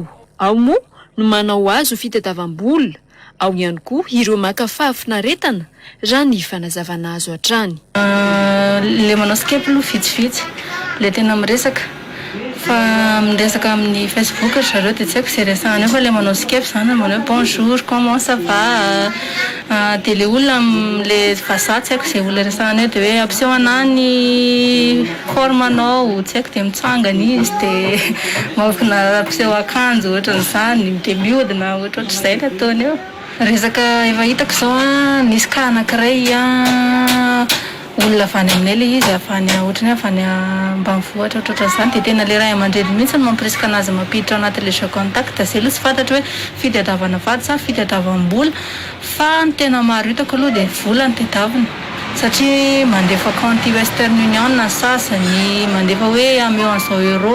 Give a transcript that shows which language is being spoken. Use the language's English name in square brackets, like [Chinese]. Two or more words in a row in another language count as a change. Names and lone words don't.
[Malagasy] Ao moa no manao azy ho fitadiavam-bola, ao ihany koa ireo maka fahafinaretana raha ny fanazavana azo hatrany. Le manao skepo aloha vitsivitsy le tena miresaka fa miresaka amin'ny Facebook zareo dia tsy haiko izay resahana eo fa le manao skepo zany manao [French] bonjour comment ça va [Malagasy] dia le olona le vazaha tsy haiko izay olona resahana eo dia hoe ampiseho anahy ny formanao tsy haiko dia mitsangana izy dia mavina ampiseho akanjo ohatran'izany dia mihodina ohatrohatr'izay le ataony eo. Resaka efa hitako izao nisy ka anankiray olona avy any aminay ilay izy avy any ohatrany avy any ambanivohitra ohatrohatr'izany dia tena le ray aman-dreny mihitsy no mampiresaka anazy mampiditra ao anatin'ilay [French] jeu contact [Malagasy] zay aloha tsy fantatra hoe fitadiavana vady sa fitadiavam-bola fa ny tena maro hitako aloha dia vola ny tadiavina satria mandefa compte Western Union ny sasany mandefa hoe ameo an'izao euro